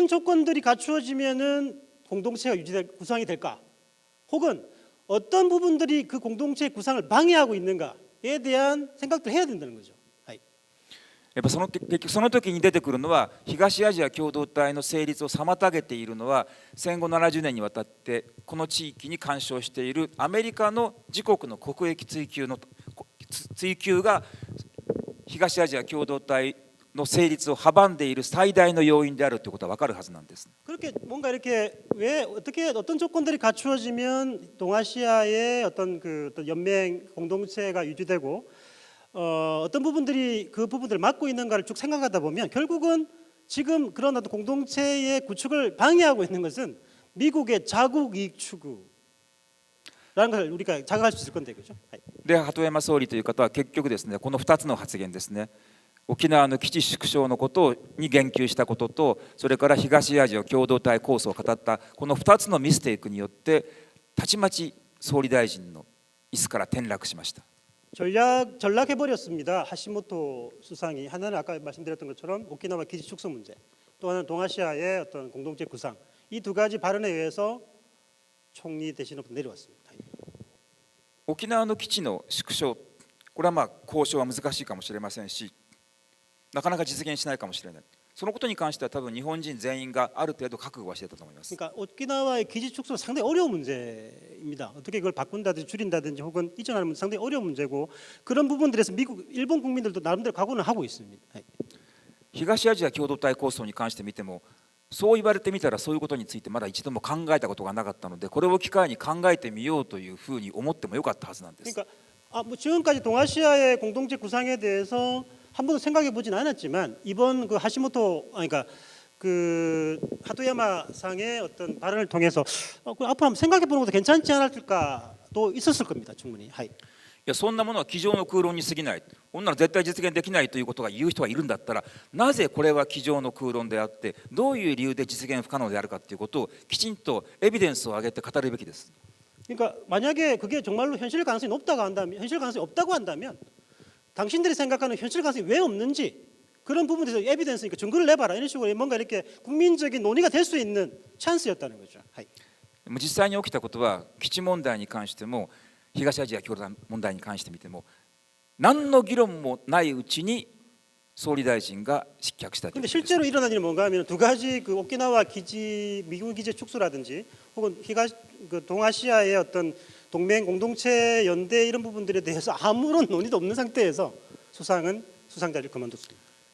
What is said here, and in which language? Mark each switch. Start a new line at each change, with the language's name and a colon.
Korean: 어떤 조건들이 갖추어지면은 공동체가 구성이 될까? 혹은 어떤 부분들이 그 공동체의 구상을 방해하고 있는가에 대한 생각도 해야 된다는 거죠.
Japanese: やっぱ結局その時に出てくるのは東アジア共同体の成立を妨げているのは戦後70年にわたってこの地域に干渉しているアメリカの自国の国益追求が東アジア共同体の成立を阻んでいる最大の要因であるということは分かるはずなんです。
Korean: 그렇게 뭔가 이렇게 왜 어떻게 어떤 조건들이 갖추어지면 동아시아의 어떤 그 어떤 연맹 공동체가 유지되고 어떤 부분들이 그 부분들을 막고 있는가를 쭉 생각하다 보면 결국은 지금 그런 어떤 공동체의 구축을 방해하고 있는 것은 미국의 자국 이익 추구라는 것을 우리가 자각할 수 있을 건데, 그죠?
Japanese: で鳩山総理という方は結局ですね、この2つの発言ですね、沖縄の基地縮小のことに言及したことと、それから東アジア共同体構想を語ったこの2つのミステイクによってたちまち総理大臣の椅子から転落しました。
Korean: 전락해버렸습니다. 하시모토 수상이. 하나는 아까 말씀드렸던 것처럼 오키나와 기지 축소 문제, 또 하나는 동아시아의 어떤 공동체 구상, 이 두 가지 발언에 의해서 총리 대신으로 내려왔습니다.
Japanese: 沖縄の基地の縮小、これはまあ交渉は難しいかもしれませんし、なかなか実現しないかもしれない。そのことに関しては多分日本人全員がある程度覚悟はしていたと思います。
Korean: 그러니까 오키나와의 기지 축소는 상당히 어려운 문제입니다. 어떻게 그걸 바꾼다든지 줄인다든지 혹은 이전하는 문제 상당히 어려운 문제고 그런 부분들에서 미국, 일본 국민들도 나름대로 각오는 하고 있습니다.
Japanese: 東アジア共同体構想に関して見ても、そう言われてみたらそういうことについてまだ一度も考えたことがなかったので、これを機会に考えてみようというふうに思ってもよかったはずなんです。
Korean: 그러니까 뭐 지금까지 동아시아의 공동체 구상에 대해서 한 번도 생각해 보진 않았지만 이번 그 하시모토 그러니까 그 하토야마 상의 어떤 발언을 통해서 앞으로 한번 생각해 보는 것도 괜찮지 않을까도 있었을 겁니다. 충분히.
Japanese: いやそんなものは机上の空論に過ぎない、こんなの絶対実現できないということが言う人がいるんだったら、なぜこれは机上の空論であって、どういう理由で実現不可能であるかということをきちんとエビデンスを挙げて語るべきです。
Korean: 그러니까 만약에 그게 정말로 현실 가능성이 높다고 한다면, 현실 가능성이 없다고 한다면, 당신들이 생각하는 현실 가능성이 왜 없는지 그런 부분에 대해서 에비던스, 그러니까 증거를 내봐라 이런 식으로 뭔가 이렇게 국민적인 논의가 될 수 있는 찬스였다는 거죠.
Japanese: 実際に起きたことは、基地問題に関しても東アジア共同体問題に関してみても、何の議論もないうちに総理大臣が失脚したということです。
Korean: 근데 실제로 일어난 일이 뭔가 하면 두 가지 그 오키나와 기지 미군 기지 축소라든지 혹은 그 동아시아의 어떤 동맹 공동체 연대 이런 부분들에 대해서 아무런 논의도 없는 상태에서 수상은 수상자를 그만뒀습니다.